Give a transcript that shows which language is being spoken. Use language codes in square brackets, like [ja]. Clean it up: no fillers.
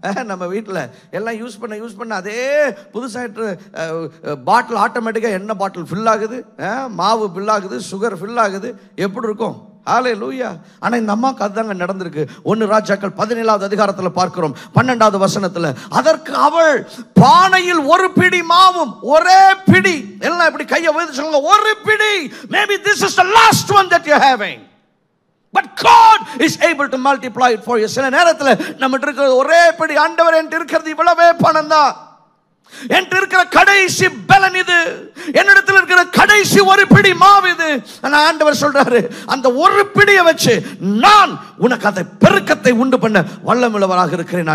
[ta] நம்ம வீட்டில் எல்லாம் யூஸ் பண்ண அதே புதுசாக பாட்டில் ஆட்டோமேட்டிக்காக எண்ணெய் பாட்டில் ஃபில் ஆகுது, மாவு ஃபில் ஆகுது, சுகர் ஃபில் ஆகுது. எப்படி இருக்கும்? ஹல்லேலூயா. ஆனால் இந்த அம்மாவுக்கு அதுதாங்க நடந்திருக்கு. 1 ராஜாக்கள் 17வது அதிகாரத்தில் பார்க்கிறோம், 12வது வசனத்தில், அதற்கு அவள் பானையில் ஒரு பிடி மாவும், ஒரே பிடி, எல்லாம் இப்படி கையை வைத்து சொல்லுங்க, ஒரு பிடி. [en] Maybe this is the last one that you're having, but God is able to multiply it for you. [ta] சில நேரத்தில் நம்மகிட்ட இருக்கிறது ஒரே பிடி. ஆண்டவர், என்கிட்ட இருக்கிறது இவ்வளவே பணம் தான், என்கிட்ட இருக்கிற கடைசி பலன் இது, என்னிடத்தில் இருக்கிற கடைசி ஒரு பிடி மாவு இது. ஆண்டவர் சொல்றாரு, அந்த ஒரு பிடியை வச்சு நான் உனக்கு அதை பெருக்கத்தை உண்டு பண்ண வல்லமுள்ளவராக இருக்கிறேன்.